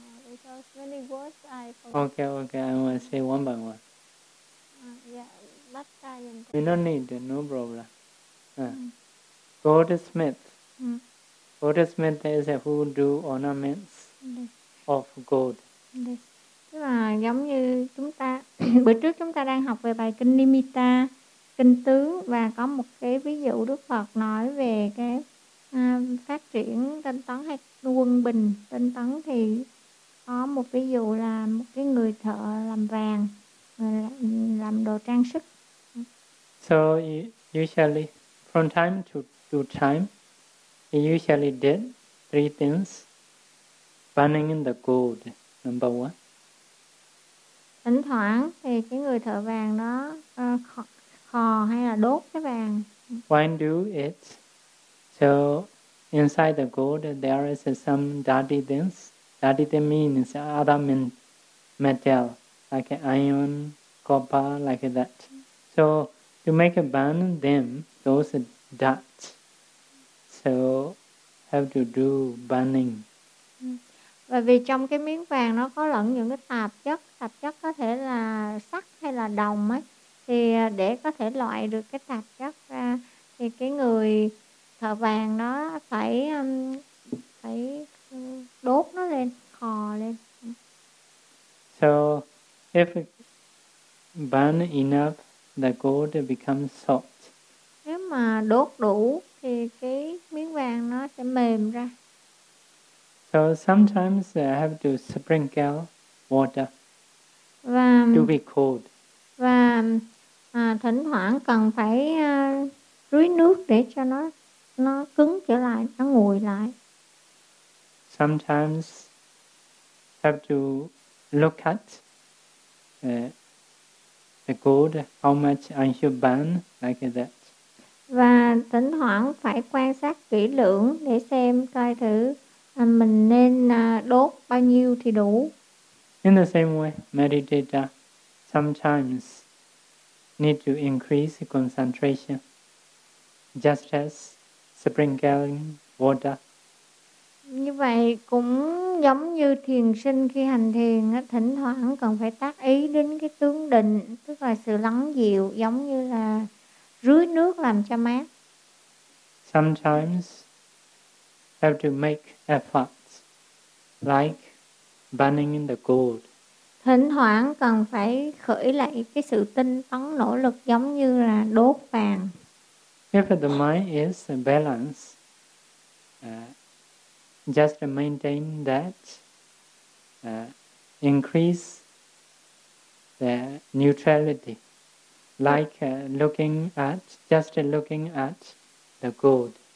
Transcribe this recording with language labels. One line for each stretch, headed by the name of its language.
English: Because many words I forget. Okay, I will say one by one. Yeah, last time. We don't need, no problem. Goldsmith. Goldsmith is who do ornaments of gold.
Vietnamese: Tức là giống như chúng ta, bữa trước chúng ta đang học về bài kinh Nimitta, kinh tướng, và có một cái ví dụ Đức Phật nói về cái phát triển tinh tấn hay quân bình tinh tấn, thì có một ví dụ là một cái người thợ làm vàng, làm đồ trang sức.
English: So usually from time to time he usually did three things: burning in the gold, number one.
Vietnamese: Thỉnh thoảng thì cái người thợ vàng đó khò hay là đốt cái vàng.
English: Why do it? So inside the gold there is some dirty things. Dirty things means other men, metal, like iron, copper, like that. So to make a burn them, those dust. So have to do burning.
Vietnamese: Và vì trong cái miếng vàng nó có lẫn những cái tạp chất có thể là sắt hay là đồng ấy, thì để có thể loại được cái tạp chất ra thì cái người thợ vàng nó phải phải đốt nó lên, khò lên.
English: So if it burn enough, the gold becomes soft.
Vietnamese: Nếu mà đốt đủ thì cái miếng vàng nó sẽ mềm ra.
English: So sometimes I have to sprinkle water
Vietnamese: và,
English: to be cold.
Vietnamese: Và thỉnh thoảng cần phải rưới nước để cho nó cứng trở lại, nó nguội lại.
English: Sometimes have to look at the gold, how much I should burn, like that.
Vietnamese: Và thỉnh thoảng phải quan sát kỹ lưỡng để xem coi thử mình nên đốt bao nhiêu thì đủ.
English: In the same way, meditator sometimes need to increase concentration, just as sprinkling water.
Vietnamese: Như vậy cũng giống như thiền sinh khi hành thiền, thỉnh thoảng cần phải tác ý đến cái tướng định, tức là sự lắng dịu, giống như là rưới nước làm cho mát.
English: Sometimes have to make efforts, like burning in the gold.
Vietnamese: Thỉnh thoảng cần phải khởi lại cái sự tinh tấn nỗ lực giống như là đốt vàng.
English: If the mind is balanced, just maintain that, increase the neutrality, like looking at the gold.